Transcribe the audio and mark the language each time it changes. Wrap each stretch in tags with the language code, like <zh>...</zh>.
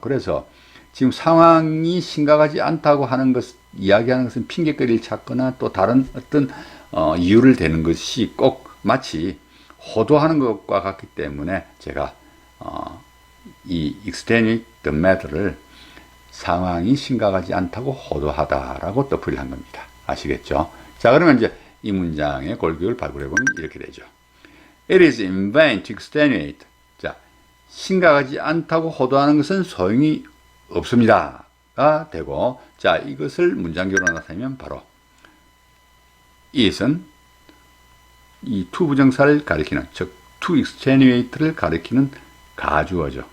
<ko>그래서 지금 상황이 심각하지 않다고 하는 것, 이야기하는 것은 핑계거리를 찾거나 또 다른 어떤 이유를 대는 것이 꼭 마치 호도하는 것과 같기 때문에 제가 이</ko> <en>extenuate the matter</en> <ko>를 상황이 심각하지 않다고 호도하다라고 뜻풀이를 한 겁니다. 아시겠죠? 자, 그러면 이제 이 문장의 골격을 발굴해보면 이렇게 되죠.</ko> <en>It is in vain to extenuate.</en> <ko>자, 심각하지 않다고 호도하는 것은 소용이 없습니다가 되고, 자, 이것을 문장교로 나타내면 바로 it은 이 to 부정사를 가리키는, 즉</ko> <en>to extenuate</en> <ko>를 가리키는 가주어죠.</ko>